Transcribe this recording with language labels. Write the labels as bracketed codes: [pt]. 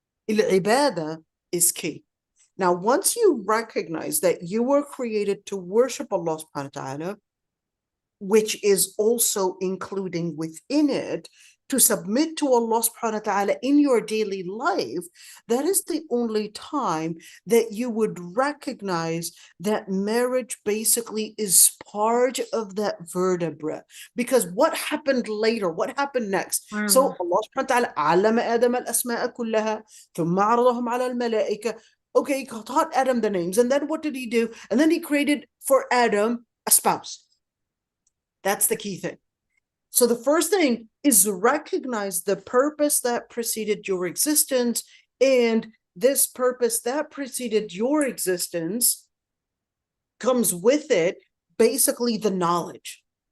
[en] Al-ibadah is key. Now, once you recognize that you were created to worship Allah subhanahu wa ta'ala, which is also including within it to submit to Allah subhanahu wa ta'ala in your daily life, that is the only time that you would recognize that marriage basically is part of that vertebra. Because what happened later? What happened next? So [ar] Allah subhanahu wa ta'ala علم آدم الأسماء كلها ثم عرضهم على الملائكة. [en] Okay, he taught Adam the names. And then what did he do? And then he created for Adam a spouse. That's the key thing. So the first thing is recognize the purpose that preceded your existence, and this purpose that preceded your existence comes with it basically the knowledge.